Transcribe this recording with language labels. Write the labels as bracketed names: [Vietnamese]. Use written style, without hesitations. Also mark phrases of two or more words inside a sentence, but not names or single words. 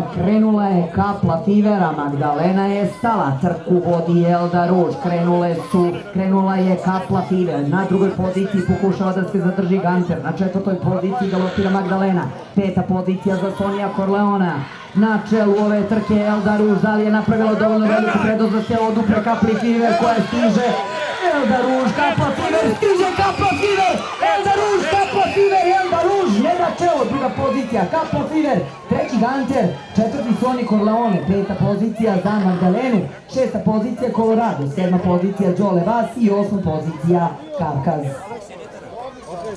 [Serbian] Krenula je Kapla Fivera, Magdalena je stala, trku vodi Elda Ruž, krenula je Kapla Fiver, na drugoj poziciji pokušava da se zadrži Ganter, na četvrtoj poziciji galopira Magdalena, peta pozicija za Sonija Corleona. Na čelu ove trke Elda Ruž, ali je napravila dovoljno veliku prednost da se odupre Kapli Fiver koja stiže. Elda Ruž, Kapla Fiver, stiže Kapla Fiver, Elda Ruž, Kapla Fiver, Elda Ruž, ne na čelo, druga pozicija, Kapla Fiver, treći Ganter, četvrti Soni Corleone, peta pozicija za Magdalenu, šesta pozicija Colorado, sedma pozicija Jole Bas i osma pozicija Kavkaz.